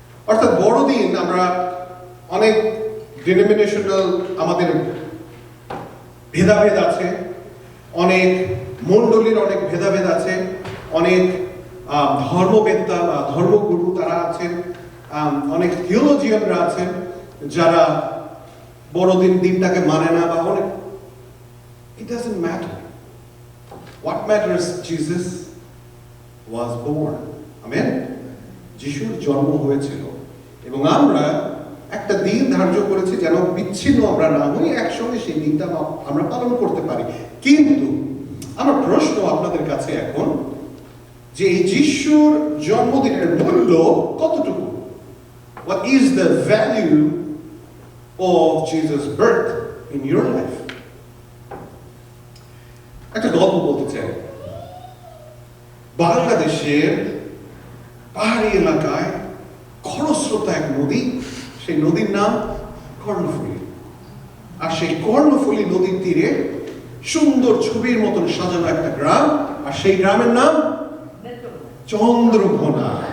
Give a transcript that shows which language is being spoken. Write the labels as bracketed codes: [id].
[bn] অর্থাৎ বড়দিন আমরা অনেক ডিনোমিনেশনাল, আমাদের ভেদাভেদ আছে, অনেক মণ্ডলীর অনেক ভেদাভেদ আছে, অনেক ধর্মবেত্তা বা ধর্মগুরু তারা আছেন, অনেক থিওলজিয়ানরা আছেন যারা বড়দিন দিনটাকে মানে না, বা অনেক। [en] It doesn't matter. What matters, Jesus was born. Amen? [bn] যিশুর জন্ম হয়েছিল এবং আমরা একটা দিন ধার্য করেছি যেন বিচ্ছিন্ন আমরা না হই, একসঙ্গে সেই দিনটা আমরা পালন করতে পারি। কিন্তু আমার প্রশ্ন আপনাদের কাছে এখন যে এই যিশুর জন্মদিনের মূল্য কতটুকু? [en] What is the value of Jesus' birth in your life? [bn] একটা গল্প বলতে চাই। বাংলাদেশের পাহাড়ি এলাকায় খরস্রোতা এক নদী, সেই নদীর নাম কর্ণফুলী। আর সেই কর্ণফুলী নদীর তীরে সুন্দর ছবির মতন সাজানো একটা গ্রাম, আর সেই গ্রামের নাম চন্দ্রঘোনা।